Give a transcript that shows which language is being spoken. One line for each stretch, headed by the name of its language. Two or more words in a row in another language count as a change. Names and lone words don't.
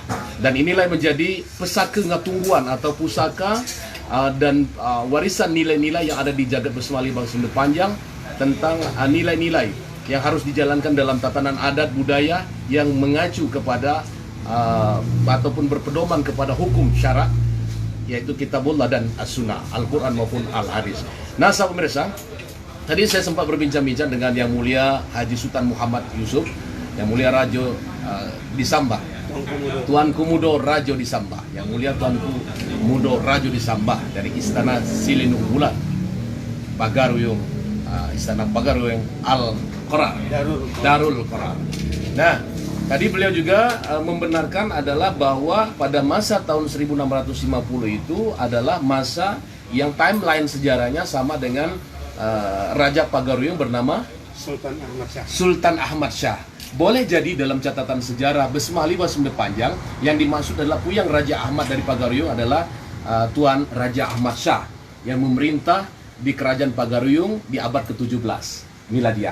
Indonesian: Dan inilah yang menjadi pesaka ngatungguan atau pusaka dan warisan nilai-nilai yang ada di Jagat Bersemah Libang Semende Panjang tentang nilai-nilai yang harus dijalankan dalam tatanan adat budaya yang mengacu kepada ataupun berpedoman kepada hukum syarak, yaitu Kitabullah dan As-Sunnah, Al-Quran maupun Al-Hadis. Nah sahabat pemirsa, tadi saya sempat berbincang-bincang dengan Yang Mulia Haji Sultan Muhammad Yusuf, Yang Mulia Rajo Disambah, Tuanku Mudo Rajo Disambah, Yang Mulia Tuanku Mudo Rajo Disambah dari Istana Silinung Bulan Pagaruyung, Istana Pagaruyung Al-Qorar, Darul Qorar. Nah, tadi beliau juga membenarkan adalah bahwa pada masa tahun 1650 itu adalah masa yang timeline sejarahnya sama dengan Raja Pagaruyung bernama Sultan Ahmad Shah. Boleh jadi dalam catatan sejarah Bersemah Libang Semende Panjang yang dimaksud adalah Puyang Raja Ahmad dari Pagaruyung adalah Tuan Raja Ahmad Shah yang memerintah di Kerajaan Pagaruyung di abad ke-17 Miladiah.